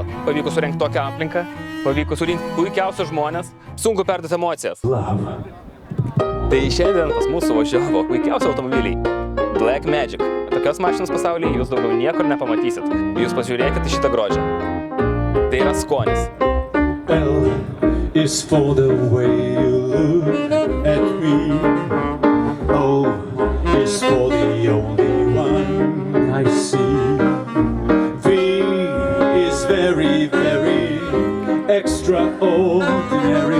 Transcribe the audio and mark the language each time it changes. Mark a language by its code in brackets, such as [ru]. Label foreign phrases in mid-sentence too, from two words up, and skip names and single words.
[lt] Pavyko surengti tokią aplinką, pavyko surinkti puikiausius žmonės, sunku perduoti emocijas. Tai šiandien pas mus suvažiavo puikiausi automobiliai. Black Magic. Tokios mašinos pasaulyje jūs daugiau niekur nepamatysit. Jūs pažiūrėkite į šitą grožį. Tai yra skonis. [en] L is for the way you look at me. O is for the only one I see. V is very, very extraordinary.